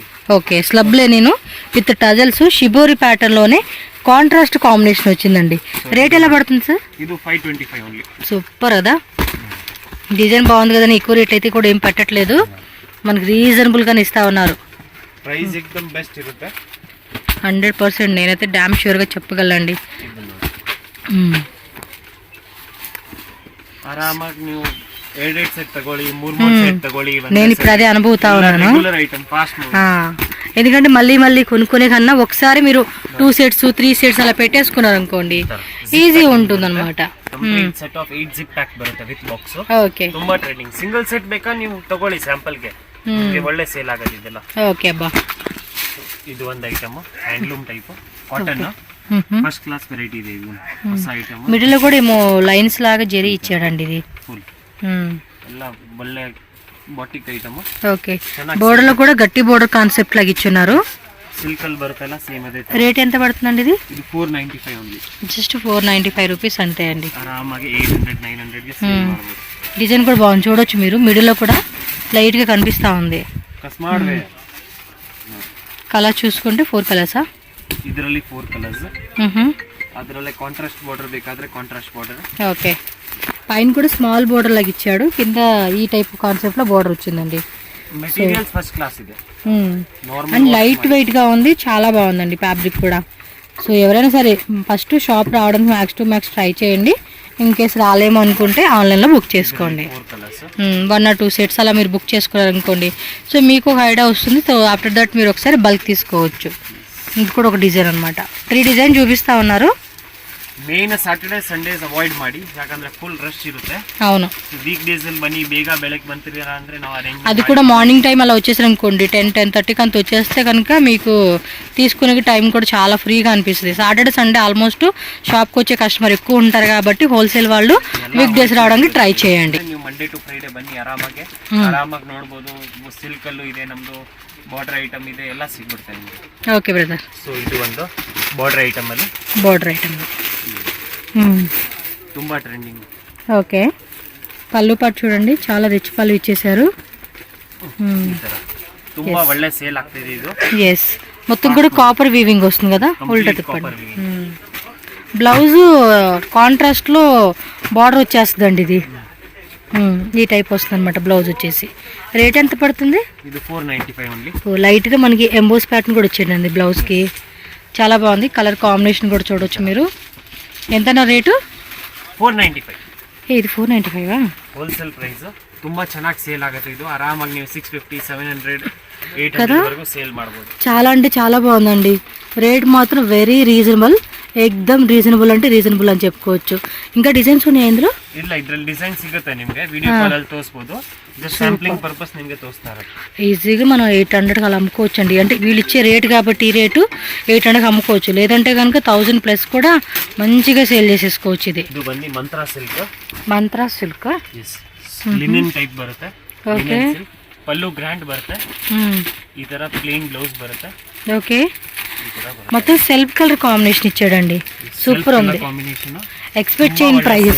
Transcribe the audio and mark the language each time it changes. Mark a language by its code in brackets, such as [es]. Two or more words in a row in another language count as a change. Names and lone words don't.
[en] okay slub linen with tassels shibori pattern [te] లోనే [en] contrast combination [te] వచ్చిందండి రేట్ ఎలా పడుతుంది సార్ ఇది 525 ఓన్లీ సూపర్ కదా డిజైన్ బాగుంది కదా ఎక్కువ రేట్ అయితే కూడా ఏం పెట్టట్లేదు మనకి రీజనబుల్ గానే ఇస్తా ఉన్నారు [kn] ಪ್ರೈಸ್ ಎಕ್ದಮ್ ಬೆಸ್ಟ್ ಇರುತ್ತೆ [te] 100% నేనైతే [en] damn sure [te] గా చెప్పగలండి [kn] ಆರಾಮಾಗಿ ನೀವು 2 ಸೆಟ್ ತಗೊಳ್ಳಿ 3 ಸೆಟ್ ತಗೊಳ್ಳಿ [te] నేను ఇప్పుడు అదే అనుభూతా ఉన్నాను [en] regular item fast [te] ఎందుకంటే మళ్ళీ కొనుక్కునే కన్నా ఒకసారి మీరు 2 సెట్స్ 3 సెట్స్ అలా పెట్టేసుకున్నారు అనుకోండి ఈజీ ఉంటుంది అనమాట [en] set of 8 zip pack [kn] ಬರುತ್ತೆ [en] with box [te] ఓకే [kn] ತುಂಬಾ [en] trending single set [kn] ಬೇಕಾ ನೀವು ತಗೊಳ್ಳಿ ಸ್ಯಾಂಪಲ್ ಗೆ ನಿಮಗೆ ಒಳ್ಳೆ ಸೇಲ್ ಆಗೋದಿದೆಲ್ಲ [te] ఓకే అబ్బా [kn] ಇದು ಒಂದು [en] item handloom type cotton first class variety [kn] ఇది ಹೊಸ ಐಟಮ್ [te] మిడిల్ లో కూడా ఏమో లైన్స్ లాగా జరీ ఇచ్చాడండి ఇది [kn] ఫుల్ ಎಲ್ಲ ಒಳ್ಳೆ [en] batik item [te] ఓకే బోర్డర్ లో కూడా గట్టి [en] border concept [te] లాగా ఇచ్చున్నారు [kn] సిల్క్ ಅಲ್ಲಿ ಬರುತ್ತಲ್ಲ సేమ్ అదే [te] రేట్ ఎంత పడుతుందండి ఇది 495 ఓన్లీ జస్ట్ 495 రూపీస్ అంతే అండి [kn] ఆరామాಗಿ 800 900 ಗೆ సేల్ ಮಾಡಬಹುದು [te] డిజైన్ కూడా బాగుంది చూడొచ్చు మీరు మిడిల్ లో కూడా లైట్ గా కనిపిస్తా ఉంది కస్మార్వే కలర్ చూసుకుంటే 4 కలర్సా [kn] ಇದರಲ್ಲಿ 4 కలర్స్ ಅದರಲ್ಲೇ [en] contrast border [kn] ಬೇಕಾದ್ರೆ [en] contrast border [te] ఓకే పైన కూడా [en] small border [te] లాగా ఇచ్చాడు కింద ఈ [en] type concept [te] లో బోర్డర్ వచ్చిందండి [en] materials first class ಇದೆ [te] అండ్ [en] light weight [te] గా ఉంది చాలా బాగుందండి ఫ్యాబ్రిక్ కూడా సో ఎవరైనా సరే [en] first shop [te] రావడానికి [en] max to max try [te] చేయండి [en] in case [te] రాలేమో అనుకుంటే ఆన్లైన్లో బుక్ చేసుకోండి [en] 1 or 2 sets [te] అలా మీరు బుక్ చేసుకున్నారనుకోండి సో మీకు ఒక ఐడియా వస్తుంది [en] so after that [te] మీరు ఒకసారి బల్క్ తీసుకోవచ్చు ఇది కూడా ఒక డిజైన్ అనమాట 3 డిజైన్ చూపిస్తా ఉన్నారు [en] main Saturday Sundays avoid [kn] ಮಾಡಿ ಯಾಕಂದ್ರೆ [en] full rush [kn] ಇರುತ್ತೆ [te] అవును [en] week days [kn] ಅಲ್ಲಿ ಬನ್ನಿ ಬೇಗ ಬೆಳಗ್ಗೆ ಬಂತಿದ್ದೀರಾ ಅಂದ್ರೆ ನಾವು ಅರೇಂಜ್ [te] అది కూడా [en] morning time [te] అలా వచ్చేసారు అనుకోండి 10-10:30కి అంత వచ్చేస్తే కనుక మీకు తీసుకునే టైం కూడా చాలా ఫ్రీగా అనిపిస్తుంది [en] Saturday Sunday almost [te] షాప్కి వచ్చే కస్టమర్ ఎక్కువ ఉంటారు కాబట్టి హోల్సేల్ వాళ్ళు [en] week days [te] రావడానికి ಟ್ರೈ చేయండి [kn] ನೀವು [en] Monday to Friday [kn] ಬನ್ನಿ ಆರಾಮಾಗಿ ನೋಡ್ಬೋದು ಸಿಲ್ಕ್ ಅಲ್ಲೂ ಇದೆ ನಮ್ದು [en] border item [kn] ಇದೆ ಎಲ್ಲ ಸಿಗ್ಬಿಡ್ತಾ ನಿಮಗೆ [en] okay brother [kn] ಸೊ ಇದು ಒಂದು [en] border item [kn] ಅಲ್ಲಿ [en] border item [kn] ತುಂಬಾ ಟ್ರೆಂಡಿಂಗ್ [te] ఓకే పళ్ళు పాటు చూడండి చాలా రిచ్ పళ్ళు ఇచ్చేసారు [kn] ತುಂಬಾ ಒಳ್ಳೆ ಸೇಲ್ ಆಗ್ತಿದೆ ಇದು [te] ఎస్ మొత్తం కూడా [en] copper weaving [te] వస్తుంది కదా ఉల్టా తిప్పండి [en] blouse contrast [te] లో బార్డర్ వచ్చేస్తుందండి ఇది ఈ టైప్ వస్తుంది అనమాట బ్లౌజ్ వచ్చేసి రేట్ ఎంత పడుతుంది ఇది 495 ఓన్లీ లైట్ గా మనకి [en] emboss pattern [te] కూడా వచ్చిందండి బ్లౌజ్ కి చాలా బాగుంది. [en] colour combination [te] కూడా చూడొచ్చు మీరు. ఎంతనా రేటు? 495. ఇది 495 [en] wholesale price. [kn] ತುಂಬಾ ಚೆನ್ನಾಗಿ ಸೇಲ್ ಆಗುತ್ತೆ ಇದು. ಆರಾಮಾಗಿ ನೀವು 650, 700, 800 ವರೆಗೂ ಸೇಲ್ ಮಾಡಬಹುದು. [te] చాలా అంటే చాలా బాగుందండి. రేట్ మాత్రం [en] very reasonable, [te] ఎక్దమ్ రీజనబుల్ అంటే రీజనబుల్ అని చెప్పుకోవచ్చు. ఇంకా డిజైన్స్ ఉన్నాయి ఇందులో? [kn] ಇಲ್ಲ, ಇದ್ರಲ್ಲಿ ಡಿಸೈನ್ ಸಿಗುತ್ತೆ ನಿಮಗೆ. [en] video call [kn] ಅಲ್ಲಿ ತೋರಿಸಬಹುದು. [en] just sampling purpose [te] నిಮಗೆ తోస్తారు. ఈజీగా మనం 800 అలా అమ్ముకోవచ్చు అండి. అంటే వీళ్ళు ఇచ్చే రేట్ కాబట్టి ఈ రేటు 800 అమ్ముకోవచ్చు. లేదంటే కనుక 1000 ప్లస్ కూడా మంచిగా సేల్ చేసేసుకోవచ్చు. ఇది [kn] ಬಂದು ಮಂತ್ರಾ ಸಿಲ್ಕ್. [te] మంత్రా సిల్క్, [en] linen type [kn] ಬರುತ್ತೆ. [te] ఓకే. [kn] పళ్ళు గ్రాండ్ బರುತ್ತೆ. ఈ ತರ [en] plain blouse [kn] బರುತ್ತೆ. [te] ఓకే. మొత్తం [en] self colour combination [te] ఇచ్చాడండి. సూపర్ ఉంది. ఎక్స్పెక్ట్ చేయని ప్రైజెస్.